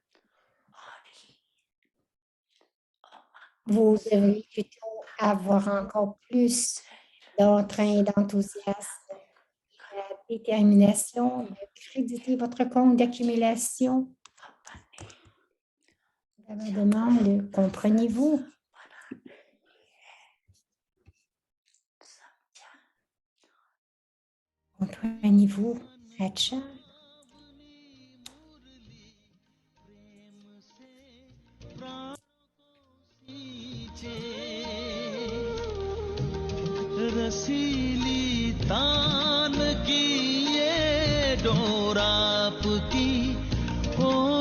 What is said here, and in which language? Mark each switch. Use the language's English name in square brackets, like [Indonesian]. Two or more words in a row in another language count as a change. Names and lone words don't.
[French] Vous devriez plutôt avoir encore plus d'entrain et d'enthousiasme, la détermination de créditer votre compte d'accumulation. La demande, comprenez-vous? Comprenez-vous, Hacha? [Hindi] रसीली तान की ये डोर आपकी ओर